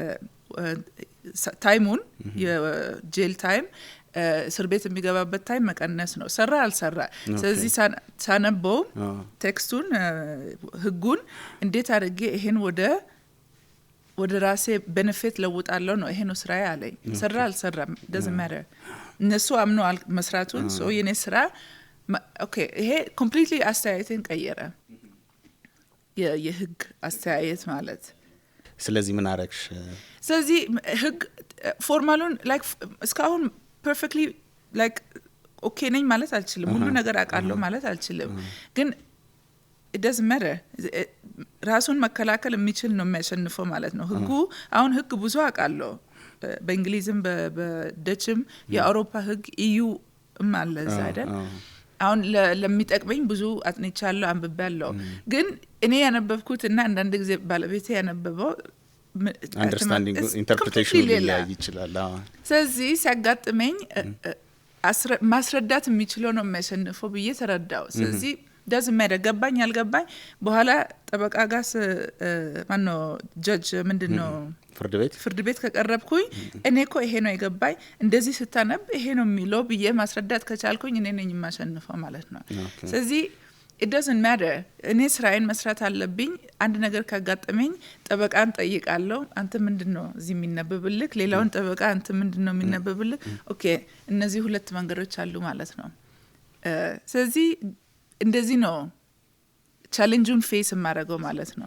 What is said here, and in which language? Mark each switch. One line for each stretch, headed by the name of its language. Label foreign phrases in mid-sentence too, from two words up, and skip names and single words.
Amharic: ታይሙን የጄል ታይም እስር ቤት የሚገባበት ታይም መቀነስ ነው ሰራ አልሰራ። ስለዚህ ሳነበው ቴክስቱን ህጉን እንዴት አድርጌ ይሄን ወደ ራሴ ቤኔፊት ለውጣለሁ ነው ይሄ ነው ስራዬ አለኝ። ሰራ አልሰራ
English: doesn't matter
Amharic: እነሱ አምነዋል መስራቱን ሶ የኔ ስራ ኦኬ ይሄ ኮምፕሊትሊ አስተያየትን ቀየረ የህግ አስተያየት ማለት። ስለዚህ ምን አረግሽ? ስለዚህ ህግ ፎርማሉን ላይክ እስካሁን
English: perfectly like okay
Amharic: ነኝ ማለት አልችልም ሁሉ ነገር አቃለሁ ማለት አልችልም ግን
English: it doesn't matter
Amharic: ራሱን መከላከል የሚችል ነው የሚያሸንፈው ማለት ነው ህጉ። አሁን ህግ ብዙ አቃለሁ በእንግሊዝም በደችም የአውሮፓ ህግ EU አለ እዛ አይደል። አሁን ለሚጠቅመኝ ብዙ አጥንቻለሁ አንብቤያለሁ ግን እኔ ያነበብኩት እና አንዳንድ ጊዜ ባለቤቴ ያነበበው
English: understanding interpretation
Amharic: ሊለያይ ይችላል። ስለዚህ ሲያጋጥመኝ ማስረዳት የሚችለው ነው የሚያሸንፈው ብዬ ተረዳው። ስለዚህ
English: doesn't matter
Amharic: ገባኝ አልገባኝ በኋላ ጠበቃ ጋር ማነው ጀጅ ምንድነው ፍርድ ቤት ከቀረብኩኝ እኔ እኮ ይሄ ነው የገባኝ እንደዚህ ስታነብ ይሄ ነው የሚለው ብዬ ማስረዳት ከቻልኩኝ እኔ ነኝ የማሸንፈው ማለት ነው። ስለዚህ
English: it doesn't matter
Amharic: እኔ ስራዬን መስራት አለብኝ። አንድ ነገር ካጋጠመኝ ጠበቃን ጠይቃለሁ አንተ ምንድነው እዚህ የሚነበብልህ ሌላውን ጠበቃ አንተ ምንድነው የሚነበብልህ ኦኬ እነዚህ ሁለት መንገዶች አሉ ማለት ነው። ስለዚህ እንደዚህ ነው ቻሌንጁን ፌስ ማድረገው ማለት ነው።